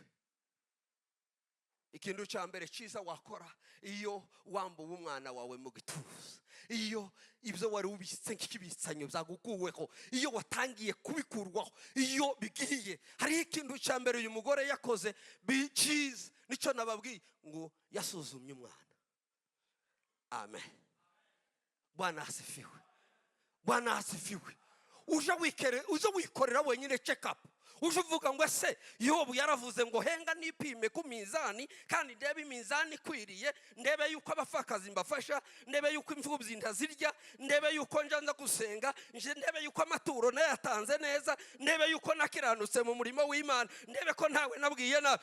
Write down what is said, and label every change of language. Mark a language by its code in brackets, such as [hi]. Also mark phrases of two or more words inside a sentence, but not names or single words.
[rw] Ikintu cya mbere cyiza wakora iyo wambuwe umwana wawe mu gituza, iyo ibyo wari ubitse nk'ibitsanyo byagukuweho, iyo watangiye kubikurwaho, iyo bigiye, hari ikintu cya mbere uyu mugore yakoze cyiza, nicyo nababwiye ngo yasuzumye umwana. [sw] Amen. Bwana asifiwe. Bwana asifiwe. [rw] Uje wikorera wenyine [en] check up. [rw] Uje uvuga ngo ese Yobu yaravuze ngo henga nipime ku mizani, kandi ndebe imizani kwiriye, ndebe yuko abafakazi mbafasha, ndebe yuko imfubyi ntazirya, ndebe yuko njanza gusenga, ndebe yuko amaturo nayatanze neza, ndebe yuko nakiranutse mu murimo w'Imana, ndebe ko ntawe nabwiye na.